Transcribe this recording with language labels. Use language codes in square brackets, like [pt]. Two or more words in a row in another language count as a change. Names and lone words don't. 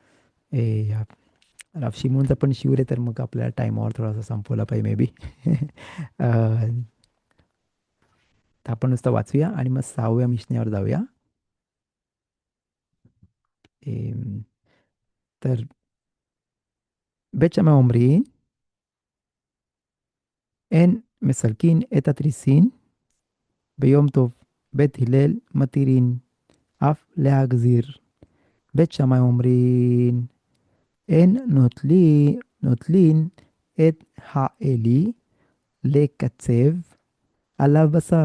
[mr] राव शिमूनचा पण शिवर आहे, तर मग आपल्या टाईमावर थोडासा संपवला पाहिजे मे बी. तर आपण नुसतं वाचूया आणि मग 6व्या मिशन्यावर जाऊया. [he] em, तर בית שמאי אומרים, אין מסלקין את התריסין ביום טוב. בית הלל מתירין אף להגזיר. בית שמאי אומרים, אין נוטלין את האלי לקצב עליו בשר.